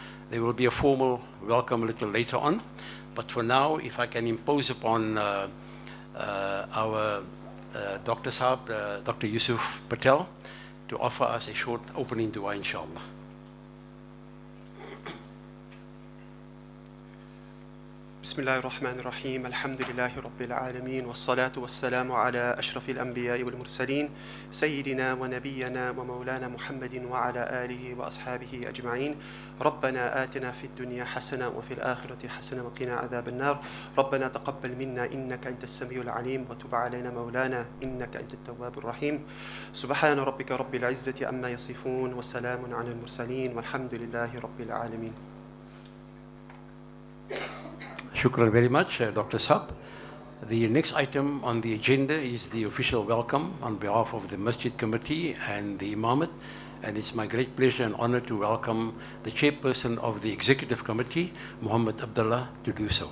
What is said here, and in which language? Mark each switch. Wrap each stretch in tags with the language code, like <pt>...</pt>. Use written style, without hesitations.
<en>There will be a formal welcome a little later on, but for now, if I can impose upon our Dr. Saab, Dr. Yusuf Patel, to offer us a short opening dua, inshallah.</en> <ar>بسم الله الرحمن الرحيم الحمد لله رب العالمين والصلاة والسلام على أشرف الأنبياء والمرسلين سيدنا ونبينا ومولانا محمد وعلى آله وأصحابه أجمعين. ربنا آتنا في الدنيا حسنة وفي الآخرة حسنة وقنا عذاب النار. ربنا تقبل منا إنك أنت السميع العليم وتب علينا مولانا إنك أنت التواب الرحيم. سبحان ربك رب العزة عما يصفون وسلام على المرسلين والحمد لله رب العالمين.</ar> <en>Shukran very much, Dr. Saab. The next item on the agenda is the official welcome on behalf of the Masjid Committee and the Imamate, and it's my great pleasure and honor to welcome the chairperson of the Executive Committee, Muhammad Abdullah, to do so.</en>